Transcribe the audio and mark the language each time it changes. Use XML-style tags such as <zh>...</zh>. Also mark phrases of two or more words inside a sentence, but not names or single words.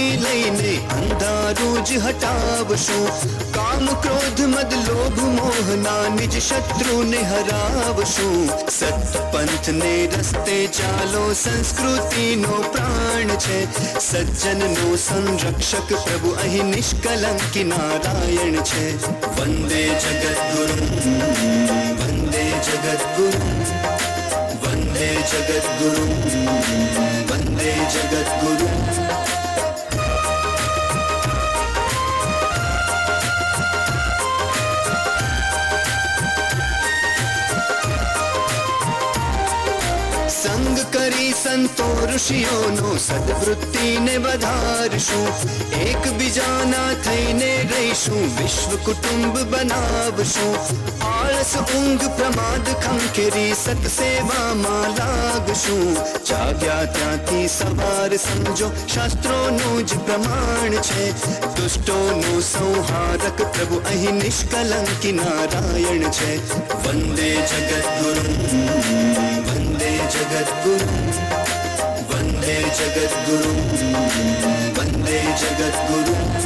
<gu>લઈને અંધારું જ હટાવશું કામ ક્રોધ મદ લોભ મોહના નિજ શત્રુને હરાવશું સતપંથને રસ્તે ચાલો સંસ્કૃતિનો પ્રાણ છે સજ્જનનો સંરક્ષક પ્રભુ અહીં નિષ્કલંકી નારાયણ છે</gu> <sa>वन्दे जगद्गुरुं वन्दे जगद्गुरुं वन्दे जगद्गुरुं वन्दे जगद्गुरुं।</sa> <gu>સંગ કરી સંતો ઋષિઓનો સદવૃત્તિને વધારશું એકબીજાના થઈને રહીશું વિશ્વ કુટુંબ બનાવશું આળસ ઊંઘ પ્રમાદ ખંખેરી સતસેવામાં લાગશું જાગ્યા ત્યાંથી સવાર સમજો શાસ્ત્રોનું જ પ્રમાણ છે દુષ્ટોનું સંહારક પ્રભુ અહીં નિષ્કલંકી નારાયણ છે</gu> <sa>वन्दे जगद्गुरुं वन्दे जगद्गुरुं वन्दे जगद्गुरुं वन्दे जगद्गुरुं।</sa>